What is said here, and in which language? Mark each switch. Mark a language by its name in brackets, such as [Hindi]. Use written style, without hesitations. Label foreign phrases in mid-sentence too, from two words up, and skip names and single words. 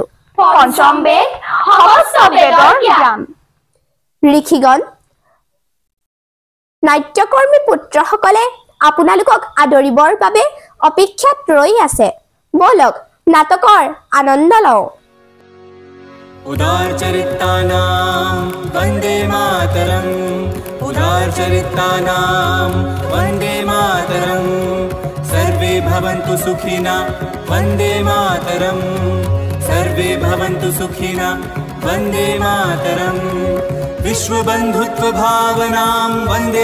[Assamese] পঞ্চম বেদ সমস্ত বেদৰ জ্ঞান ঋষিগণ নাট্যকৰ্মী পুত্ৰসকলে আপোনালোকক আদৰিবৰ বাবে অপেক্ষাত ৰৈ আছে। বলক নাটকৰ আনন্দ লওঁ। [Sanskrit] उदारचरितानां वन्दे मातरम् उदारचरितानां वन्दे मातरम् सर्वे भवन्तु सुखिना वन्दे मातरम् सर्वे भवन्तु सुखिना वन्दे मातरम् विश्वबन्धुत्वभावनां वन्दे